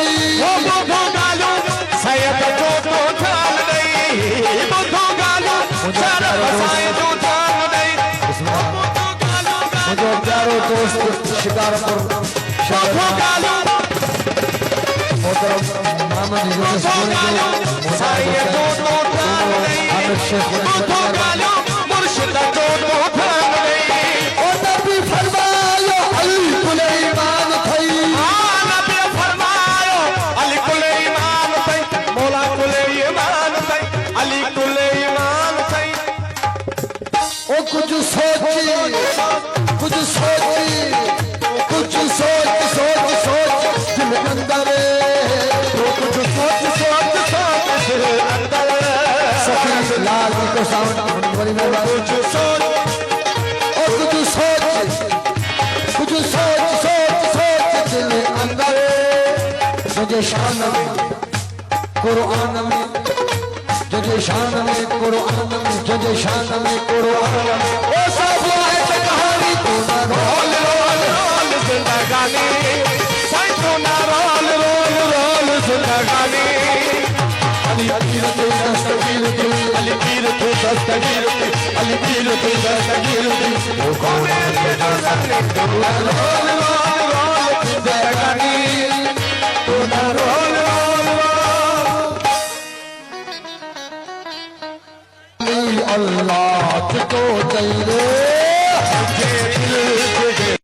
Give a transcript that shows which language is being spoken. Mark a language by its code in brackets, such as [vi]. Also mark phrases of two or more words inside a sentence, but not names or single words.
[sd] वो बुधो गालू सैयद जो तू ध्यान दई, बुधो गालू शरफ सैयद जो ध्यान दई, बुधो गालू मुझे प्यारो दोस्त शिकारपुर बुधो गालू मोहतरम मोहम्मद यूसुफ बुधो सैयद जो तू ध्यान दई, आमिर शेख बुधो गालू मुर्शिद जो तू ध्यान दई। ओ नबी फरमायो अली कुले ईमान थई, नबी फरमायो अली कुले ईमान थई, मौला कुले ईमान थई, अली कुले ईमान थई। ओ कुछ सोची, कुछ सोची, कुछ सोच सोच सोच दिल अंदर, तो कुछ सोच सोच सोच दिल अंदर, [hi] सफी लाल जी को साउंड बड़ी मेहरबानी। [sd] कुछ सोच ओ कुछ सोच, कुछ सोच सोच सोच दिल अंदर, तुझे शान में कुरान में, तुझे शान में कुरान में, तुझे शान में कुरान में, ओ सब है कहानी तू ना रोल रोल रोल जिंदगानी, साईं तू ना रोल रोल रोल जिंदगानी। अली पीर तू दस्तगीर तू, अली पीर तू दस्तगीर थी, अली पीर तू दस्तगीर थी, वो कौन है दस्तगीर तू ना रोल रोल रोल जिंदगानी, तू ना रोल रोल रोल। अल्लाह तो तेरे